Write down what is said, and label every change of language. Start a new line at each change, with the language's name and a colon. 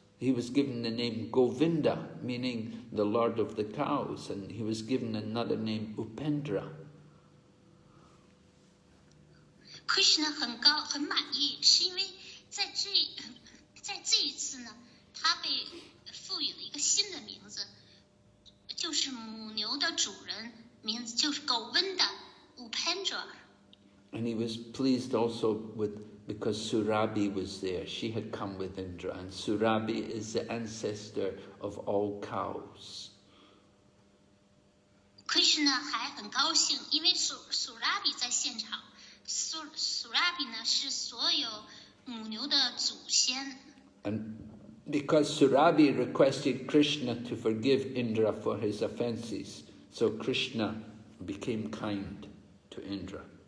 English: He was given the name Govinda, meaning the Lord of the Cows, and he was given another name Upendra.
Chinese: Krishna 很满意，是因为在这一次呢，他被赋予了一个新的名字，就是母牛的主人，名字就是 Govinda Upendra。
English: And he was pleased also because Surabhi was there. She had come with Indra, and Surabhi is the ancestor of all cows.
Chinese: Krishna 还很高兴，因为Surabhi 在现场。 Surabhi 呢是所有母牛的祖先。
English: And because Surabhi requested Krishna to forgive Indra for his offences, so Krishna became kind to Indra.